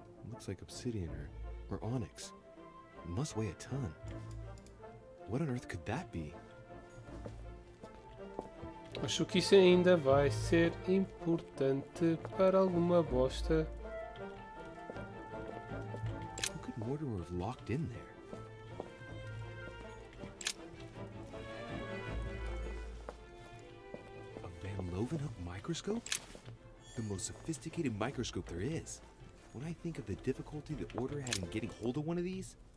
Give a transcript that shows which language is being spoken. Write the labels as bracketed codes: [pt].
[en] Looks like obsidian or onyx. It must weigh a ton. What on earth could that be? [pt] Acho que isso ainda vai ser importante para alguma bosta. [en] Who could Mortimer have locked in there? A Van Leeuwenhoek microscope? The most sophisticated microscope there is. When I think of the difficulty the Order had in getting hold of one of these...